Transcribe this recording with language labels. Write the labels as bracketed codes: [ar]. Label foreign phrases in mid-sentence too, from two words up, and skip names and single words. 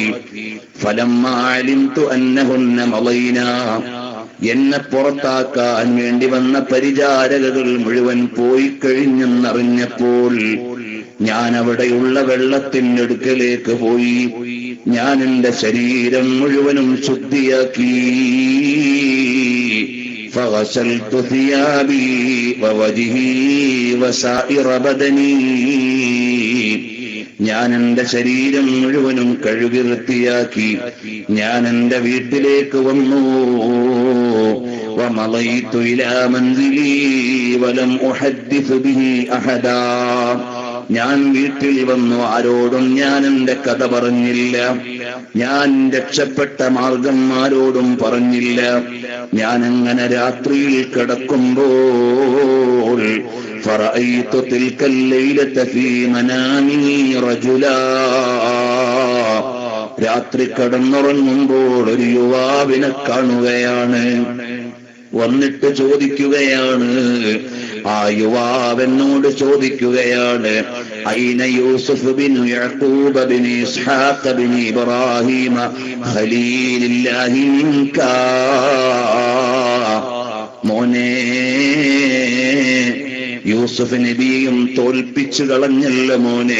[ar] فلما علمت أنهن مضين, [ml] എന്നെ പുറത്താക്കാൻ വേണ്ടി വന്ന പരിചാരകകൾ മുഴുവൻ പോയി കഴിഞ്ഞെന്നറിഞ്ഞപ്പോൾ ഞാൻ അവിടെയുള്ള വെള്ളത്തിന്റെ അടുക്കലേക്ക് പോയി. ഞാൻ എന്റെ ശരീരം മുഴുവനും ശുദ്ധിയാക്കി. [ar] فغسلت ثيابي ووجهي وسائر بدني, [ml] ഞാൻ എന്റെ ശരീരം മുഴുവനും കഴുകി വൃത്തിയാക്കി. ഞാൻ എന്റെ വീട്ടിലേക്ക് വന്നു. [ar] ومضيت إلى منزلي ولم أحدث به أحدا, [ml] ഞാൻ വീട്ടിൽ വന്നു. ആരോടും ഞാൻ എന്റെ കഥ പറഞ്ഞില്ല. ഞാൻ രക്ഷപ്പെട്ട മാർഗം ആരോടും പറഞ്ഞില്ല. ഞാൻ അങ്ങനെ രാത്രിയിൽ കിടക്കുമ്പോൾ [ar] فرأيت تلك الليلة في منامي رجلا, [ml] രാത്രി കിടന്നുറങ്ങുമ്പോൾ ഒരു യുവാവിനെ കാണുകയാണ്. വന്നിട്ട് ചോദിക്കുകയാണ്, ആ യുവാവെന്നോട് ചോദിക്കുകയാണ്, [ar] أين يوسف بن يعقوب بن إسحاق بن إبراهيم خليل الله منك, [ml] മോനെ യൂസുഫ് നബിയും തോൽപ്പിച്ചു കളഞ്ഞല്ലോ മോനെ.